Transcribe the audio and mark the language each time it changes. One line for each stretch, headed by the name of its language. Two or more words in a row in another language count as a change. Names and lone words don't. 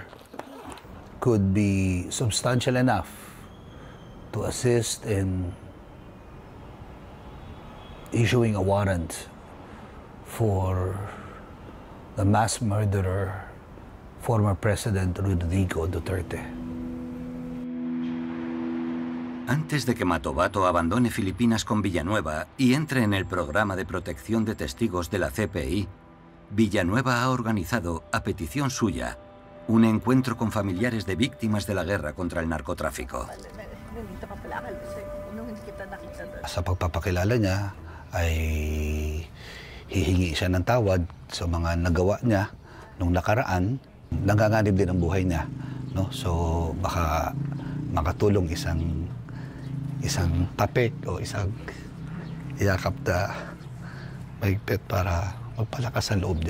English: Could be substantial enough to assist in issuing a warrant for the mass murderer, former President Rodrigo Duterte.
Spanish: Antes de que Matobato abandone Filipinas con Villanueva y entre en el programa de protección de testigos de la CPI, Villanueva ha organizado, a petición suya, un encuentro con familiares de víctimas de la guerra contra el narcotráfico.
Filipino: Sa pagpapakilala niya ay hihingi siya ng tawad sa mga nagawa niya nung nakaraan. Nanganganib din ang buhay niya, no? So baka makatulong isang tapik o isang yakap na mahigpit para magpalakas ang loob niya.